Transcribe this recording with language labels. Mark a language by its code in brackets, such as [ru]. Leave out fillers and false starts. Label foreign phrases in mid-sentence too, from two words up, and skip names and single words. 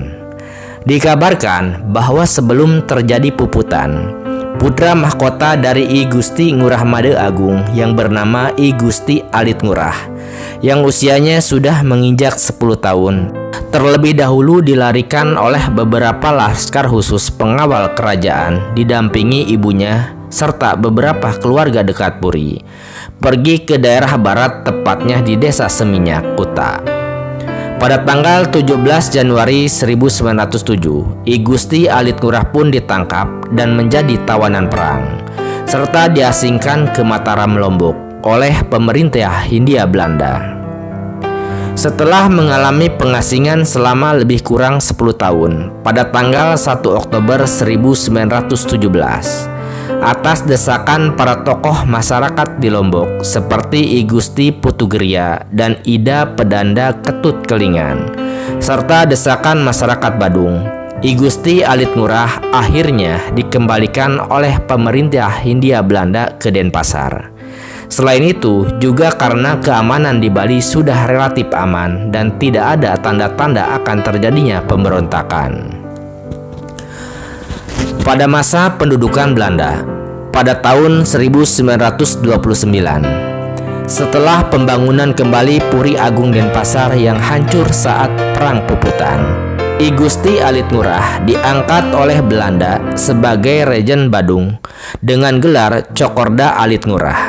[id] Dikabarkan bahwa sebelum terjadi puputan, putra mahkota dari I Gusti Ngurah Made Agung yang bernama I Gusti Alit Ngurah, yang usianya sudah menginjak 10 tahun, terlebih dahulu dilarikan oleh beberapa laskar khusus pengawal kerajaan didampingi ibunya serta beberapa keluarga dekat Puri, pergi ke daerah barat, tepatnya di desa Seminyak, Kuta. Pada tanggal 17 Januari 1907, I Gusti Alit Ngurah pun ditangkap dan menjadi tawanan perang, serta diasingkan ke Mataram, Lombok oleh pemerintah Hindia Belanda. Setelah mengalami pengasingan selama lebih kurang 10 tahun, pada tanggal 1 Oktober 1917, atas desakan para tokoh masyarakat di Lombok seperti I Gusti Putugeria dan Ida Pedanda Ketut Kelingan, serta desakan masyarakat Badung, I Gusti Alit Ngurah akhirnya dikembalikan oleh pemerintah Hindia Belanda ke Denpasar. Selain itu, juga karena keamanan di Bali sudah relatif aman dan tidak ada tanda-tanda akan terjadinya pemberontakan. Pada masa pendudukan Belanda, pada tahun 1929, setelah pembangunan kembali Puri Agung Denpasar yang hancur saat Perang Puputan, I Gusti Alit Ngurah diangkat oleh Belanda sebagai Raja Badung dengan gelar Cokorda Alit Ngurah.